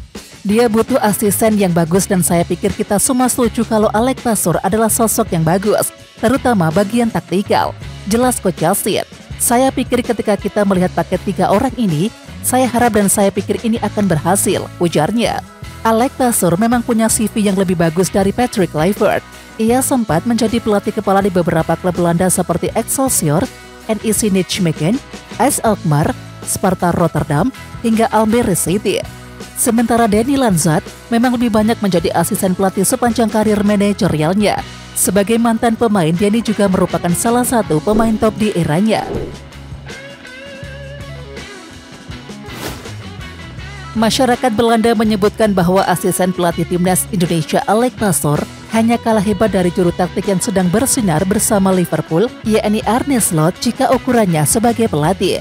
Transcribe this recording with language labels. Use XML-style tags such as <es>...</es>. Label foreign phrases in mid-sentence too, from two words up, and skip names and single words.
<id>Dia butuh asisten yang bagus dan saya pikir kita semua setuju kalau Alex Pastoor adalah sosok yang bagus, terutama bagian taktikal. Jelas Coach Justin. Saya pikir ketika kita melihat paket 3 orang ini, saya harap dan saya pikir ini akan berhasil, ujarnya. Alex Pastoor memang punya CV yang lebih bagus dari Patrick Kluivert. Ia sempat menjadi pelatih kepala di beberapa klub Belanda seperti Excelsior, NEC Nijmegen, AS Alkmaar, Sparta Rotterdam, hingga Almere City. Sementara Denny Lanzat memang lebih banyak menjadi asisten pelatih sepanjang karir manajerialnya. Sebagai mantan pemain, Denny juga merupakan salah satu pemain top di eranya. Masyarakat Belanda menyebutkan bahwa asisten pelatih timnas Indonesia Alex Pastoor hanya kalah hebat dari juru taktik yang sedang bersinar bersama Liverpool, yakni Arne Slot jika ukurannya sebagai pelatih.</id>